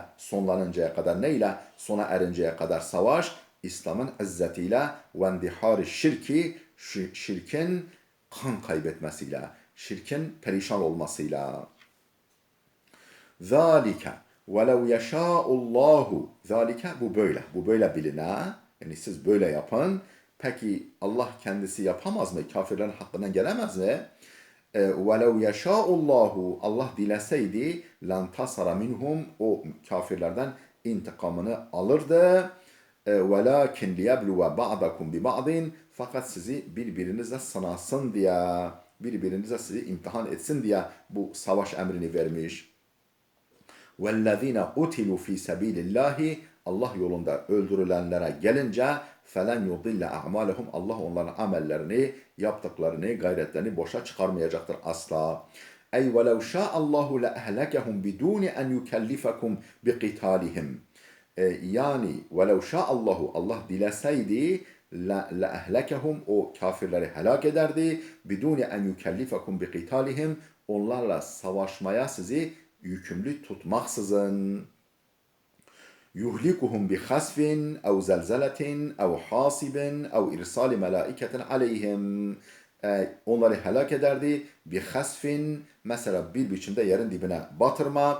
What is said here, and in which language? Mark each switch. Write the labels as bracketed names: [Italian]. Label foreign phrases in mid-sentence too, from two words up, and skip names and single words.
[Turkish] Sonlanıncaya kadar, neyle? Sona erinceye kadar savaş, İslam'ın izzetiyle [Arabic] واندحار الشرك, [Turkish] şirkin kan kaybetmesiyle, şirkin perişan olmasıyla. [Arabic] ذلك ولو يشاء الله. [Turkish] Zalike bu böyle. Bu böyle biline. Yani siz böyle yapın. Peki Allah kendisi yapamaz mı? Kafirlerin hakkından gelemez mi? [Arabic] وَلَوْ يَشَاءُ اللّٰهُ [Turkish] Allah dileseydi [Arabic] لانتصر منهم [Turkish] o kafirlerden intikamını alırdı. [Arabic] وَلَاكِنْ لِيَبْلُوَ بَعْضَكُمْ بِبَعْضٍ [Turkish] fakat sizi birbirinize sınasın diye, birbirinize sizi imtihan etsin diye bu savaş emrini vermiş. [Arabic] وَالَّذ۪ينَ قُتِلُوا ف۪ي سَب۪يلِ اللّٰهِ [Turkish] Allah yolunda öldürülenlere gelince [Arabic] فَلَنْ يُضِلَّ أَعْمَالَهُمْ [Turkish] Allah onların amellerini, yaptıklarını, gayretlerini boşa çıkarmayacaktır asla. [Arabic] اَيْ وَلَوْ شَاءَ اللّٰهُ لَأَهْلَكَهُمْ بِدُونِ اَنْ يُكَلِّفَكُمْ بِقِتَالِهِمْ yani وَلَوْ شَاءَ اللّٰهُ [Turkish] Allah dileseydi [Arabic] لَأَهْلَكَهُمْ [Turkish] o kafirleri helak ederdi. [Arabic] بِدُونِ اَنْ يُكَلِّفَكُمْ بِقِتَالِهِمْ [Turkish] onlarla savaşmaya sizi yükümlü tutmaksızın. [Arabic] يهلكهم بخسف أو زلزلة أو حاصب أو إرسال ملائكة عليهم. [Turkish] Onları helak ederdi. [Arabic] بخسف [Turkish] mesela bir biçimde yerin dibine batırmak.